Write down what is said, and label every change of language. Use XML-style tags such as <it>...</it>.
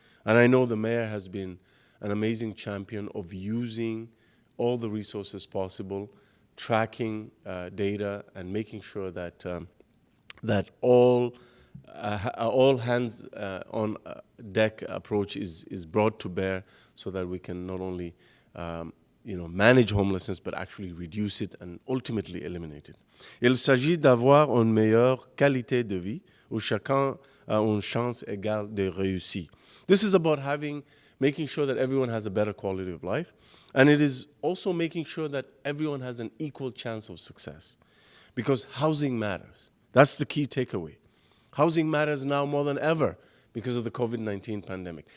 <en>And I know the mayor has been an amazing champion of using all the resources possible, tracking data, and making sure that that all hands on deck approach is brought to bear, so that we can not only manage homelessness, but actually reduce it and ultimately eliminate it.</en> <fr>Il s'agit d'avoir une meilleure qualité de vie où chacun a une chance égale de réussir.</fr> <en>This is about making sure that everyone has a better quality of life, and it is also making sure that everyone has an equal chance of success, because housing matters. That's the key takeaway. Housing matters now more than ever because of the COVID-19 pandemic.</en>